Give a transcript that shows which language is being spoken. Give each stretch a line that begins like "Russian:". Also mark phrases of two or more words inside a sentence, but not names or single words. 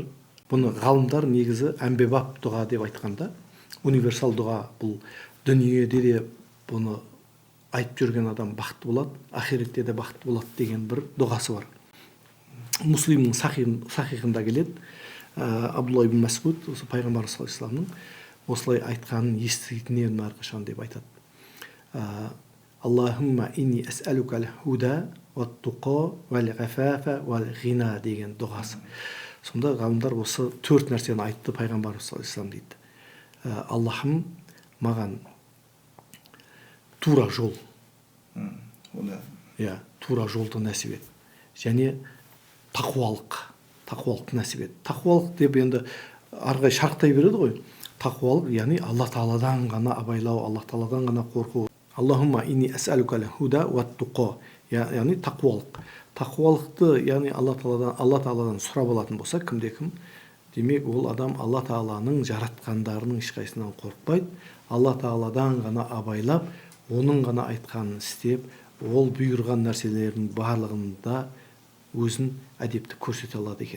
Kazakh: Бұны ғалымдар негізі әмбебап дұға деп айтқанда, универсал дұға, бұл дүниеде де бұны айтып жүрген адам бақытты болады, ахиретте де бақытты болады деген бір дұғасы бар. Муслимнің сахихында келеді. Абдулла ибн Мас'уд осы пайғамбар
Arabic: صلى الله عليه وسلم
Kazakh: осылай айтқанын еститінен әрқашан деп айтады.
Arabic: اللهم إني أسألك الهدى والتقى والعفاف والغنى
Kazakh: деген дұғасы. Сонда ғалымдар осы төрт нәрсені айтты пайғамбар
Arabic: صلى الله عليه وسلم
Kazakh: дейді. Аллахым, маған тура жол, тура жолды нәсіп ет. Және тақуалық нәсіп ет. Тақуалық деп енді арғай шарықтай береді ғой. тақуалық, яғни Алла Тағаладан ғана абайлау, Алла Тағаладан ғана қорқу.
Arabic: اللهم إني أسألك هدى وتقى,
Kazakh: яғни тақуалық. Тақуалықты, яғни Алла Тағаладан сұрап алатын болса, кімде-кім, демек ол адам Алла Тағаланың жаратқандарының ешқайсынан қорықпайды, Алла Тағаладан ғана абайлап, оның ғана айтқанын істеп, ол бұйырған нәрселердің барлығында өзін әдепті көрсете алады екен.